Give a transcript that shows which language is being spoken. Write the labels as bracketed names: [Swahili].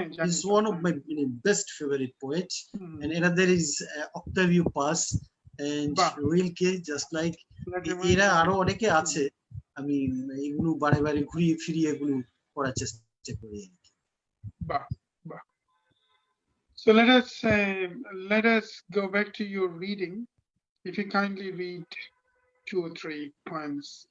[English] He's one of my best favorite poets. And another is Octavio Paz and Rilke, just like [Bangla] এরা আরো অনেকে আছে, আমি এগুলো বারে বারে ঘুরিয়ে ফিরিয়ে এগুলো পড়ার চেষ্টা করি। বাহ বাহ। [English] So let us go back to your reading. If you kindly read 2 or 3 poems.